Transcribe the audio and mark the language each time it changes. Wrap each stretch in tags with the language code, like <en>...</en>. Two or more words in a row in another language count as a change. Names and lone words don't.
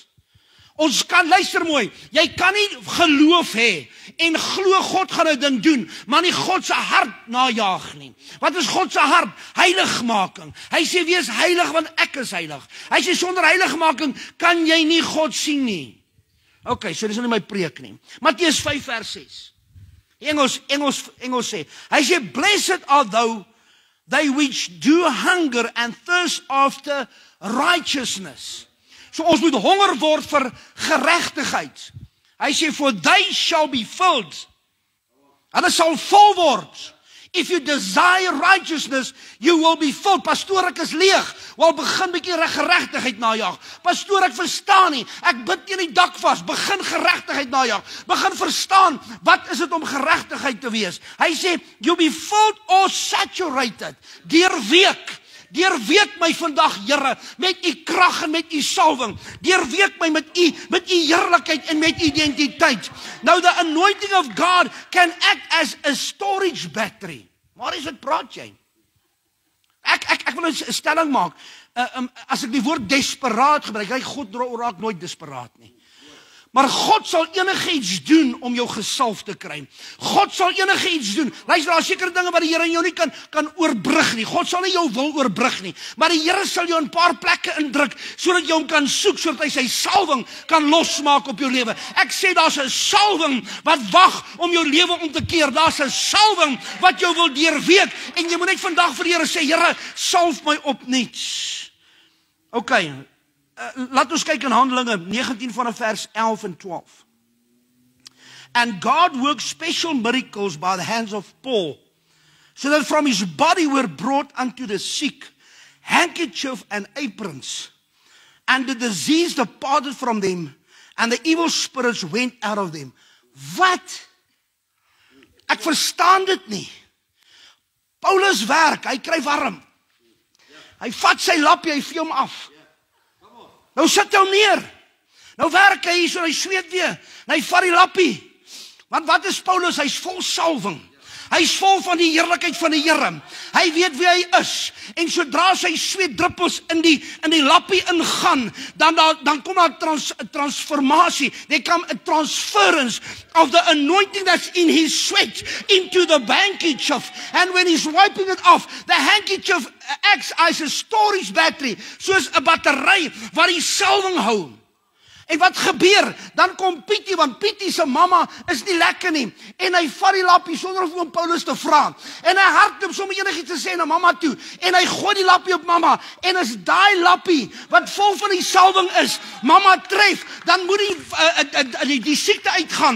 <af>Ons kan, luister mooi, jy kan nie geloof hê en glo God gaan 'n ding doen, maar nie God se hart najaag nie. Wat is God se hart? Heiligmaking. Hy sê, wees heilig want ek is heilig. Hy sê, sonder heiligmaking kan jy nie God sien nie. Okay, so dis nie my preek nie. Matteus 5 vers 6. Engels sê. Hy sê,</af> <en>blessed are they which do hunger and thirst after righteousness.</en> <af>So ons moet honger word vir geregtigheid. Hy sê,</af> <en>for they shall be filled.</en> <af>Hulle sal vol word.</af> <en>If you desire righteousness, you will be filled.</en> <af>Pastoor, ek is leeg. Wel, begin bietjie geregtigheid najag. Pastoor, ek verstaan nie. Ek bid teen die dak vas. Begin geregtigheid najag. Begin verstaan, wat is dit om geregtigheid te wees? Hy sê,</af> <en>you'll be filled or saturated.</en> <af>Deurweek my vandag, Here, met u krag en met u salwing. Deurweek my met u heerlikheid en met identiteit.</af> <en>Now the anointing of God can act as a storage battery.</en> <af>Waar is dit praat jy? Ek wil 'n stelling maak. As ek die woord desperaat gebruik, God raak nooit desperaat nie. Maar God sal enigiets doen om jou gesalf te kry. God sal enigiets doen. Luister, daar is sekere dinge wat die Here in jou nie kan oorbrug nie. God sal nie jou wil oorbrug nie. Maar die Here sal jou in 'n paar plekke indruk sodat jy hom kan soek, sodat hy sy salwing kan losmaak op jou lewe. Ek sê daar's 'n salwing wat wag om jou lewe om te keer. Daar's 'n salwing wat jou wil deurweek en jy moet net vandag vir die Here sê, Here, salf my opnuut. Okay. Laat ons kyk in Handelinge 19 vanaf vers 11 en 12.</af> <en>And God worked special miracles by the hands of Paul, so that from his body were brought unto the sick handkerchiefs and aprons, and the disease departed from them, and the evil spirits went out of them.</en> <af>Wat? Ek verstaan dit nie. Paulus werk, hy kry warm. Hy vat sy lappie, hy vee hom af. Nou sit hom neer. Nou werk hy hier so, hy sweet weer. En hy vat die lappie. Want wat is Paulus? Hy's vol salwing. Hy's vol van die heerlikheid van die Here. Hy weet wie hy is. En sodra sy sweetdruppels in die lappie ingaan, dan kom daar transformasie.</af> <en>There come a transference of the anointing that's in his sweat into the handkerchief. And when he's wiping it off, the handkerchief acts as a storage battery,</en> <af>soos 'n battery wat die salwing hou. En wat gebeur? Dan kom Pietie, want Pietie se mamma is nie lekker nie. En hy vat die lappie sonder om oom Paulus te vra. En hy hardloop sommer enigiets te sê na mamma toe. En hy gooi die lappie op mamma. En as daai lappie wat vol van die salwing is, mamma tref, dan moet die siekte uitgaan.</af>